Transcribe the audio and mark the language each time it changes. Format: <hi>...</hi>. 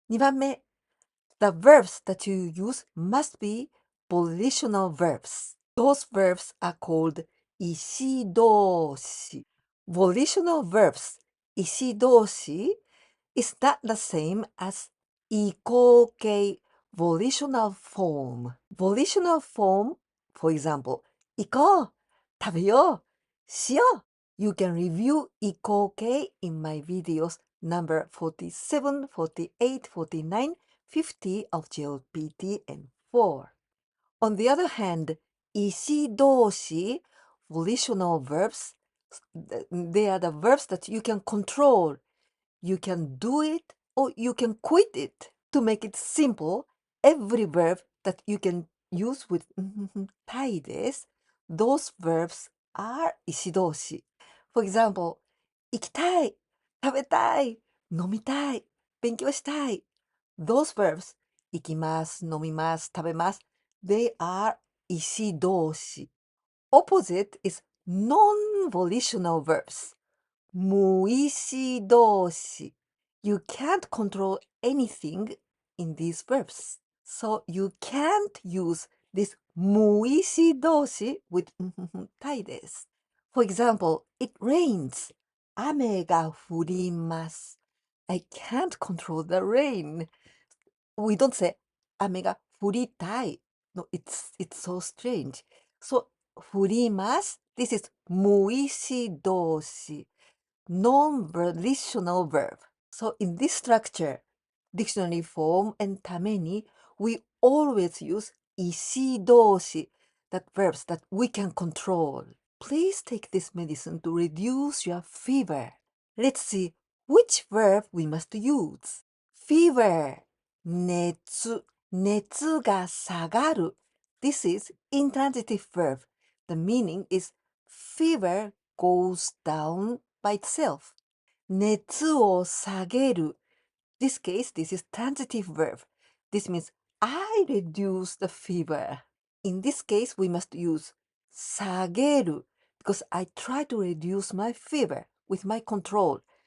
<en>2番目, the verbs that you use must be volitional verbs. Those verbs are called 意思動詞. Volitional verbs, 意思動詞, is not the same as 移行形 volitional form. Volitional form, for example,</en> <ja>行こう、食べよう、しよう.</ja> <en>You can review 移行形 in my videos number 47, 48, 49, 50 of JLPT and 4. On the other hand, 意思動詞, volitional verbs, they are the verbs that you can control. You can do it or you can quit it. To make it simple, every verb that you can use with たいです, those verbs are 意思動詞. For example,</en> <ja>行きたい、食べたい、飲みたい、勉強したい.</ja> <en>Those verbs,</en> <ja>行きます、飲みます、食べます,</ja> <en>they are 意思動詞. Opposite is non-volitional verbs.</en> <ja>無意思動詞.</ja> <en>You can't control anything in these verbs. So you can't use this 無意思動詞 with たいです. For example, it rains.</en> <ja>雨が降ります.</ja> <en>I can't control the rain. We don't say</en> <ja>雨が降りたい.</ja> <en>No, it's so strange. So 降ります. This is 無意思動詞. Non-volitional verb. So in this structure, dictionary form and ために, we always use 意思動詞, that verbs that we can control. Please take this medicine to reduce your fever. Let's see which verb we must use.</en> <ja>Fever, 熱, 熱が下がる.</ja> <en>This is intransitive verb. The meaning is fever goes down by itself.</en> <ja>熱を下げる.</ja> <en>This case, this is transitive verb. This means I reduce the fever. In this case, we must use 下げる because I try to reduce my fever with my control.</en>